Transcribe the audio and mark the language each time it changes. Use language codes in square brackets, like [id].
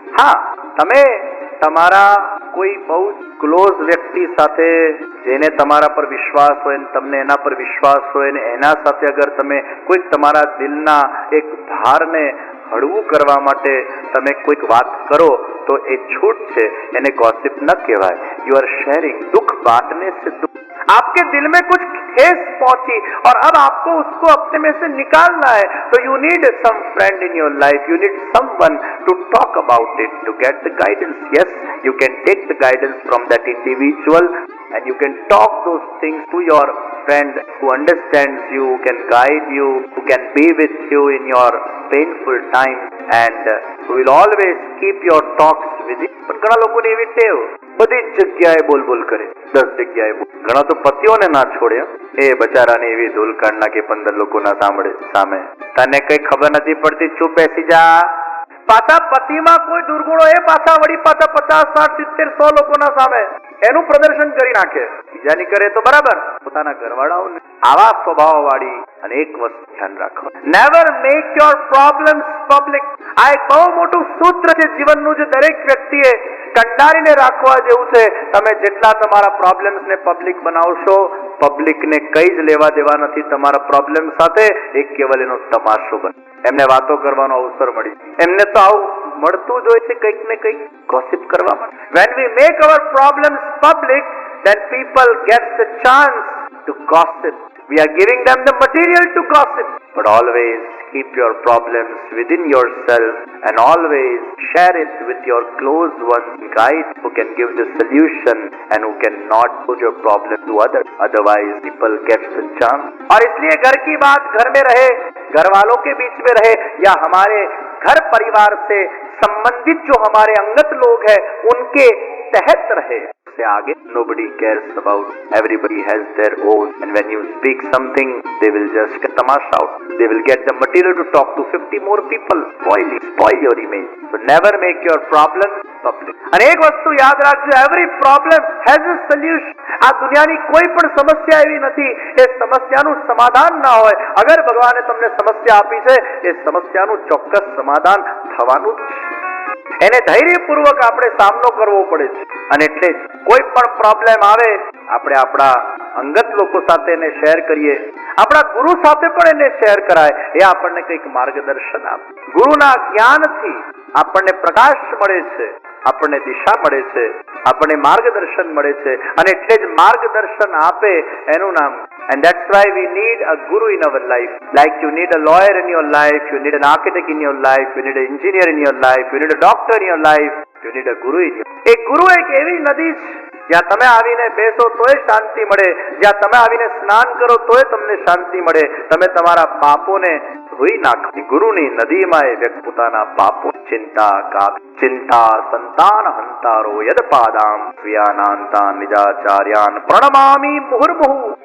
[gu] હા, તમે તમારા કોઈ બહુ ક્લોઝ વ્યક્તિ સાથે, જેને તમારા પર વિશ્વાસ હોય ને તમને એના પર વિશ્વાસ હોય ને એના સાથે અગર તમે કોઈક તમારા દિલના એક ભારને હળવું કરવા માટે તમે કોઈક વાત કરો તો એ છૂટ છે, એને ગॉसिप न કહેવાય. [en] You are sharing. [hi] दुख बांटने से दुख. आपके दिल में कुछ ठेस पहुंची और अब आपको उसको अपने में से निकालना है, तो [en] you need some friend in your life. You need someone to talk about it, to get the guidance. Yes, you can take the guidance from that individual and you can talk those things to your friend who understands you, who can guide you, who can be with you in your painful time and who will always keep your talks with you. [gu] પણ ઘણા લોકોની એવી ટેવ, બધી જ જગ્યાએ બોલ કરે, 10 જગ્યાએ બોલ. ઘણા તો પતિઓને ના છોડે, એ બચારાને એવી ધૂલકાંડ નાખે 15 લોકોના સામે. તને કઈ ખબર નથી પડતી, ચૂપ બેસી જા. પાછા પતિમાં કોઈ દુર્ગુણો એ પાછા 50, 60, 70, 100 લોકોના સામે એનું પ્રદર્શન કરી નાખે. બીજાની કરે તો બરાબર, પોતાના ઘરવાળાઓને. આવા સ્વભાવ વાળી. અને એક વસ્તુ ધ્યાન રાખો, [en] Never make your problems public. [gu] આ એક બહુ મોટું સૂત્ર છે જીવનનું, જે દરેક વ્યક્તિએ કંડારીને રાખવા જેવું છે. તમે જેટલા તમારા પ્રોબ્લેમ્સને પબ્લિક બનાવશો, પબ્લિકને કઈ જ લેવા દેવા નથી તમારા પ્રોબ્લેમ સાથે. એક કેવલ એનો તમાશો બને. એમને વાતો કરવાનો અવસર મળી. એમને તો આવું મળતું જ હોય છે, કંઈક ને કંઈક ગોસિપ કરવા માટે. [en] When we make our problems public, then people get the chance to gossip. We are giving them the material to gossip. But always keep your problems within yourself and always share it with your close ones, guide who can give the solution and who cannot put your problem to others. Otherwise, people get the chance. [hi] और इसलिए घर की बात घर में रहे, घर वालों के बीच में रहे या हमारे घर परिवार से संबंधित जो हमारे अंगत लोग हैं उनके तहत रहे. से आगे [en] nobody cares about. Everybody has their own, and when you speak something, they will just get tamasha out. They will get the material to talk to 50 more people. Spoil your image. So never make your problems public. [gu] અને એક વસ્તુ યાદ રાખજો, [en] every problem has a solution. [gu] આ દુનિયાની કોઈ પણ સમસ્યા એવી નથી એ સમસ્યાનું સમાધાન ના હોય. અગર ભગવાને તમને સમસ્યા આપી છે એ સમસ્યાનું ચોક્કસ સમાધાન થવાનું જ છે. એને ધૈર્યપૂર્વક આપણે સામનો કરવો પડે છે. અને એટલે જ કોઈ પણ પ્રોબ્લેમ આવે આપણે આપણા અંગત લોકો સાથે એને શેર કરીએ, આપણા ગુરુ સાથે પણ એને શેર કરાય. એ આપણને કંઈક માર્ગદર્શન આપે. ગુરુના જ્ઞાનથી આપણને પ્રકાશ મળે છે, આપણને દિશા મળે છે, આપણને માર્ગદર્શન મળે છે. અને એટલે જ માર્ગદર્શન આપે એનું નામ. [en] And that's why we need a guru in our life. Like you need a lawyer in your life, you need an architect in your life, you need an engineer in your life, you need a doctor in your life, you need a guru in your life. [gu] એક ગુરુ એક એવી નદી છે જ્યાં તમે આવીને બેસો તોય શાંતિ મળે, જ્યાં તમે આવીને સ્નાન કરો તોય તમને શાંતિ મળે. તમે તમારા પાપોને ધોઈ નાખો. ગુરુની નદીમાં એ વ્યક્તિ પોતાના પાપો [sa] ચિંતા ચિંતા સંતાન હંતારો યદ પાદામ સ્વિયાનાંતા નિજાચાર્યાન પ્રણમામિ મુહુર્મુહુ.